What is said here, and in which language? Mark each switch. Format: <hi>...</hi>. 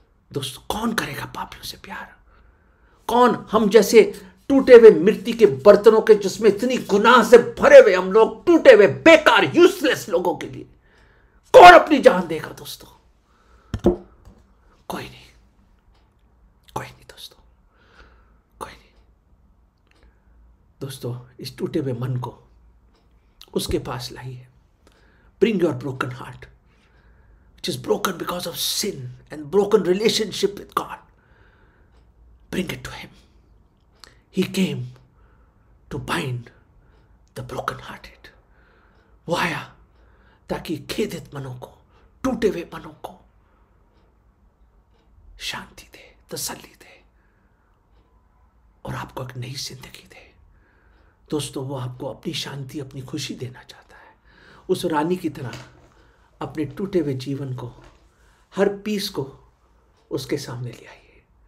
<hi>दोस्तों, कौन करेगा पापियों से प्यार? कौन हम जैसे टूटे हुए मिट्टी के बर्तनों के, जिसमें इतनी गुनाह से भरे हुए हम लोग, टूटे हुए बेकार यूजलेस लोगों के लिए कौन अपनी जान देगा? दोस्तों, कोई नहीं, कोई नहीं दोस्तों, कोई नहीं। दोस्तों, इस टूटे हुए मन को उसके पास लाइए।</hi> <en>Bring your broken heart, which is broken because of sin and broken relationship with God. Bring it to Him. He came to bind the broken hearted.</en> <hi>वो आया ताकि खेदित मनों को, टूटे हुए मनों को शांति दे, तसल्ली दे और आपको एक नई जिंदगी दे। दोस्तों, वो आपको अपनी शांति, अपनी खुशी देना चाहता है। उस रानी की तरह अपने टूटे हुए जीवन को, हर पीस को उसके सामने ले आइए।</hi>